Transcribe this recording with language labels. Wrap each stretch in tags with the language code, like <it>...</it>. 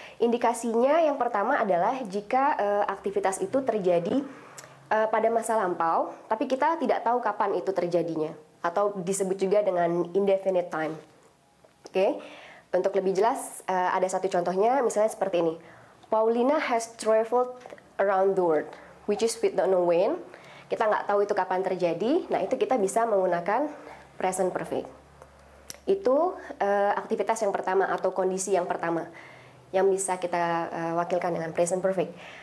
<id>Indikasinya yang pertama adalah jika aktivitas itu terjadi pada masa lampau, tapi kita tidak tahu kapan itu terjadinya, atau disebut juga dengan indefinite time. Oke, untuk lebih jelas ada satu contohnya, misalnya seperti ini.</id> <en>Paulina has traveled around the world, which is we don't know when.</en> <id>Kita nggak tahu itu kapan terjadi. Nah, itu kita bisa menggunakan present perfect. Itu aktivitas yang pertama atau kondisi yang pertama yang bisa kita wakilkan dengan present perfect.</id>